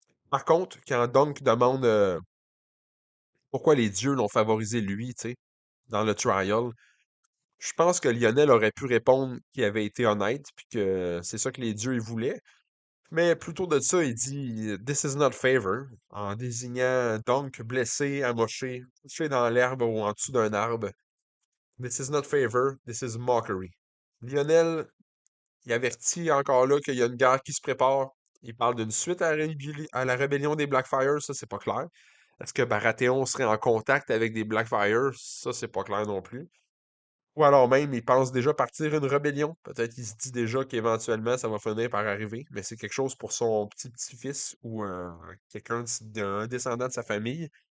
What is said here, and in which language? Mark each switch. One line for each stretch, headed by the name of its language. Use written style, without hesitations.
French: Par contre, quand Dunk demande pourquoi les dieux l'ont favorisé lui, tu sais, dans le trial, je pense que Lionel aurait pu répondre qu'il avait été honnête puis que c'est ça que les dieux ils voulaient. Mais plutôt de ça, il dit
English: This is not favor,
French: en désignant Dunk blessé, amoché, couché dans l'herbe ou en dessous d'un arbre.
English: This is not favor, this is mockery.
French: Lionel, il avertit encore là qu'il y a une guerre qui se prépare. Il parle d'une suite à la rébellion des Blackfires, ça c'est pas clair. Est-ce que Baratheon serait en contact avec des Blackfires? Ça c'est pas clair non plus. Ou alors même, il pense déjà partir une rébellion. Peut-être qu'il se dit déjà qu'éventuellement ça va finir par arriver, mais c'est quelque chose pour son petit-petit-fils ou quelqu'un d'un descendant de sa famille.